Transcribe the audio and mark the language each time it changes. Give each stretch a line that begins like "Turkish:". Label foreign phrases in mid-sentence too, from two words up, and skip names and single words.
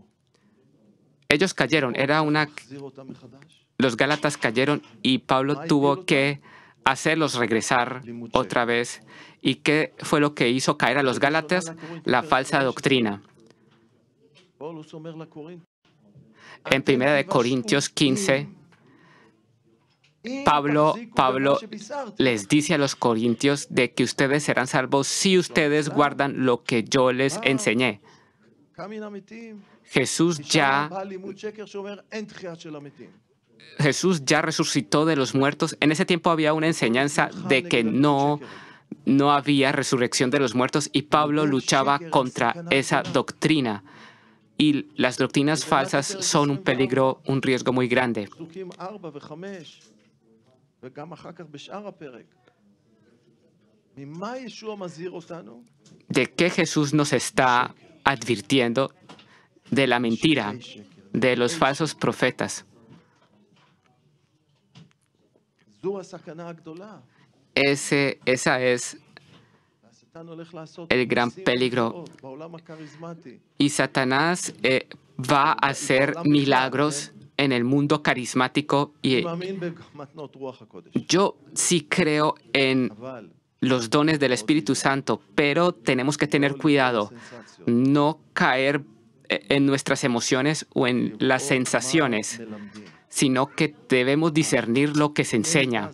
Spanish: Ellos cayeron,
Hebrew: להחזיר אותם מחדש.
Spanish: los Gálatas cayeron y Pablo tuvo que hacerlos regresar otra vez. ¿Y qué fue lo que hizo caer a los Gálatas? La falsa doctrina.
Hebrew: פאולוס אומר לקורינתים,
Spanish: En 1 de Corintios 15,
Hebrew: אם
Spanish: Pablo
Hebrew: תחזיקו במה שבישרתי,
Spanish: les dice a los corintios de que ustedes serán salvos si ustedes guardan lo que yo les enseñé.
Hebrew: קם מן המתים,
Spanish: Jesús
Hebrew: שם
Spanish: ya,
Hebrew: בא לימוד שקר שאומר אין תחייה של המתים.
Spanish: Jesús ya resucitó de los muertos. En ese tiempo había una enseñanza de que no había resurrección de los muertos y Pablo luchaba contra esa doctrina. Y las doctrinas falsas son un peligro, un riesgo muy grande.
Hebrew: פסוקים 4 ו-5, וגם אחר כך בשאר הפרק. ממה ישוע מזהיר אותנו?
Spanish: ¿De qué Jesús nos está advirtiendo? De la mentira, de los falsos profetas.
Hebrew: זו הסכנה הגדולה.
Spanish: Esa es
Hebrew: השטן הולך לעשות
Spanish: el gran
Hebrew: ניסים
Spanish: peligro.
Hebrew: ונפלאות בעולם הכריזמטי.
Spanish: Y Satanás va a hacer milagros en el mundo carismático.
Hebrew: אני
Spanish: Y
Hebrew: מאמין במתנות רוח הקודש.
Spanish: yo sí creo en
Hebrew: אבל
Spanish: los dones del Espíritu Santo, pero tenemos que tener cuidado, no caer en nuestras emociones o en las sensaciones, sino que debemos discernir lo que se enseña.